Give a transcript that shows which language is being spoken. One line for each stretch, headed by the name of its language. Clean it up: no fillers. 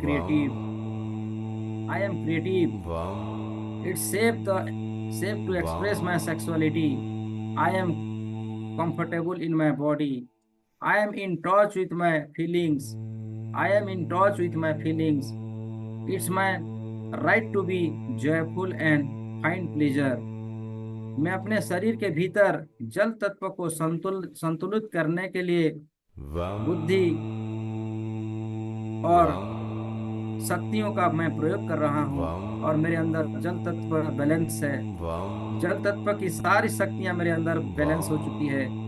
English: Creative, I am creative. vam, it's safe to express my sexuality. I am comfortable in my body. I am in touch with my feelings. I am in touch with my feelings. It's my right to be joyful and find pleasure.
Hindi: मैं अपने शरीर के भीतर जल तत्व को संतुलित करने के लिए vam, बुद्धि और vam, शक्तियों का मैं प्रयोग कर रहा हूँ, vam, और मेरे अंदर जल तत्व बैलेंस है। जल तत्व की सारी शक्तियां मेरे अंदर बैलेंस हो चुकी है।